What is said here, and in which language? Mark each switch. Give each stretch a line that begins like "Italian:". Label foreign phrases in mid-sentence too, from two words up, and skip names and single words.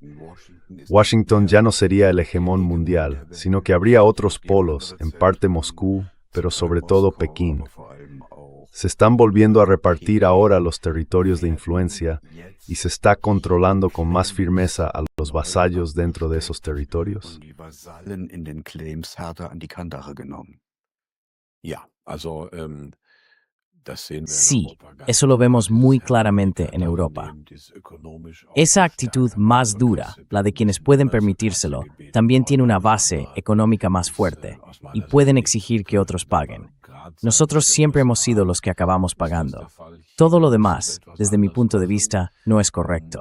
Spanish: Washington ya no sería el hegemón mundial, sino que habría otros polos, en parte Moscú, pero sobre todo Pekín. Se están volviendo a repartir ahora los territorios de influencia y se está controlando con más firmeza a los vasallos dentro de esos territorios.
German: Ja, also, das sehen wir in
Spanish: Sí,
German: Europa ganz
Spanish: eso lo vemos muy
German: deutlich.
Spanish: claramente en Europa. Esa actitud más dura, la de quienes pueden permitírselo, también tiene una base económica más fuerte y pueden exigir que otros paguen. Nosotros siempre hemos sido los que acabamos pagando. Todo lo demás, desde mi punto de vista, no es correcto.